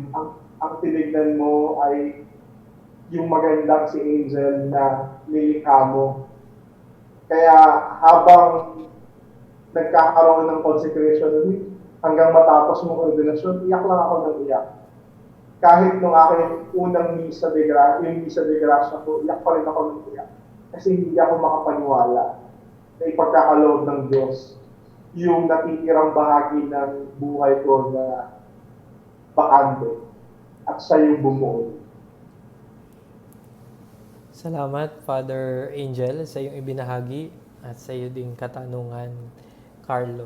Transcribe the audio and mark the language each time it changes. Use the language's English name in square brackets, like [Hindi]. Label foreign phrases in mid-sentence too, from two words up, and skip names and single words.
[Filipino] Ang tinignan mo ay yung magandang si Angel na nilikha mo. Kaya habang nagkakaroon ng consecration hanggang matapos mong ordinasyon, iyak lang ako ng iyak. Kahit nung aking unang [Spanish] misa de gracia [Filipino] ko, iyak pa rin ako ng iyak. Kasi hindi ako makapaniwala na ipagkakaloob ng Diyos yung natitirang bahagi ng buhay ko na bakante at siya yung bumuo. Salamat, Father Angel, sa iyong ibinahagi at sa iyo ding katanungan, Carlo.